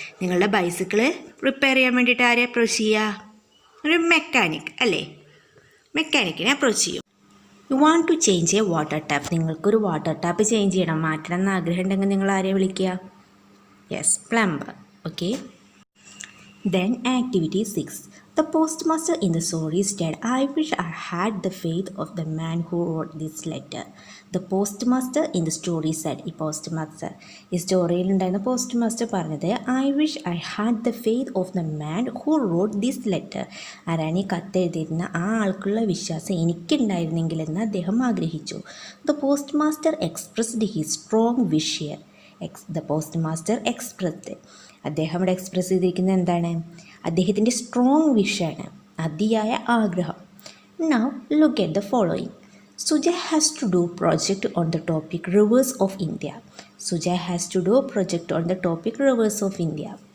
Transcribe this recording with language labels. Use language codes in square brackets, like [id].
[ml] നിങ്ങളുടെ bicycle repair ചെയ്യാൻ വേണ്ടിയിട്ട് ആരെ അപ്രോച്ച് ചെയ്യുക? ഒരു മെക്കാനിക് അല്ലേ? മെക്കാനിക്കിനെ അപ്രോച്ച് ചെയ്യും. [en] You want to change a water tap. [ml] നിങ്ങൾക്കൊരു വാട്ടർ ടാപ്പ് ചേഞ്ച് ചെയ്യണം, മാറ്റണം എന്ന് ആഗ്രഹം ഉണ്ടെങ്കിൽ നിങ്ങൾ ആരെ വിളിക്കുക? [en] Yes, plumber. Okay. Then activity 6. The postmaster in the story said, I wish I had the faith of the man who wrote this letter. The postmaster in the story said, [ml] ഈ postmaster, ഈ സ്റ്റോറിയിൽ ഉണ്ടായിരുന്ന postmaster പറഞ്ഞത്, [en] I wish I had the faith of the man who wrote this letter. [ml] ആരാണ് ഈ കത്ത് എഴുതിയിരുന്ന ആ ആൾക്കുള്ള വിശ്വാസം എനിക്കുണ്ടായിരുന്നെങ്കിലെന്ന് അദ്ദേഹം ആഗ്രഹിച്ചു. [en] The postmaster expressed his strong wish here. The postmaster expressed. [ml] അദ്ദേഹം ഇവിടെ എക്സ്പ്രസ് ചെയ്തിരിക്കുന്നത് എന്താണ്? അദ്ദേഹത്തിൻ്റെ സ്ട്രോങ് വിഷാണ്, അതിയായ ആഗ്രഹം. [en] Now look at the following. Suja has to do project on the topic rivers of India. Suja has to do project on the topic rivers of India.